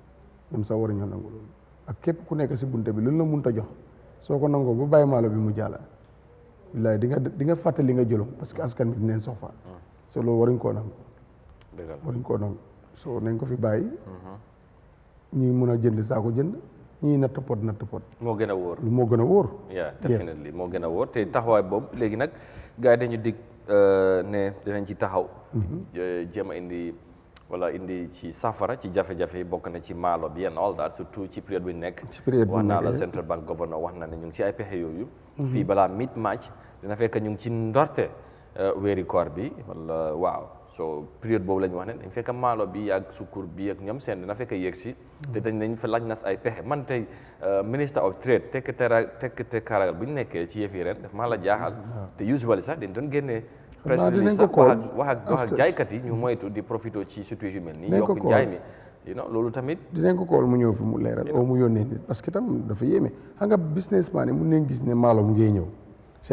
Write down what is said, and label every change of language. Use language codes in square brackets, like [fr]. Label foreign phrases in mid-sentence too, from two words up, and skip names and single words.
[wo] ak képp ku nekk si bunte bi lu la munta jox soo ko nangoo ba bàyyi maalo bi mu jàlla billaay di nga fàtte li nga jëloon [fr] parce que [wo] askan bi dinañ soxla so loolu waruñ koo nangu so nañ ko fi bàyyi ñuy mun a jënd saako jënd ñuy natt pot moo gën a wóor moo gën a wóor definitely moo gën a wóor te taxawaay boobu léegi nag gars yi dañu dig ne dinañ ci taxaw jéem a indi ci safara ci jafe-jafe yi bokk na ci maalo bi [en] and all that [wo] surtout ci période bi nekk wax naa la [en] central bank governor [wo] wax na ne ñu ngi ci ay pexe yooyu fii balaa mid-March dina fekk ñu ngi ci ndorte weeri koor bi wala waaw so période boobu la ñu wax ne dañ fekk maalo bi ak sukkur bi ak ñoom seen dina fekk yéeg si te dañ fa laaj nas ay pexe man tey [en] minister of trade [wo] tekkte karagal bu ñu nekkee ci yëf yi ren daf maa la jaaxal te usually sax dañ doon génnee [en] press release [wo] sax wax ak jaaykat yi ñu moytu di profito ci situation mel nii yokk jaay mi loolu tamit dinañ ko kool mu ñëw fi mu leeral oo mu yónnee nit [fr] parce que [wo] tam dafa yéeme xam nga businessman yi mun nañ gis ne maalo mu ngee ñëw seen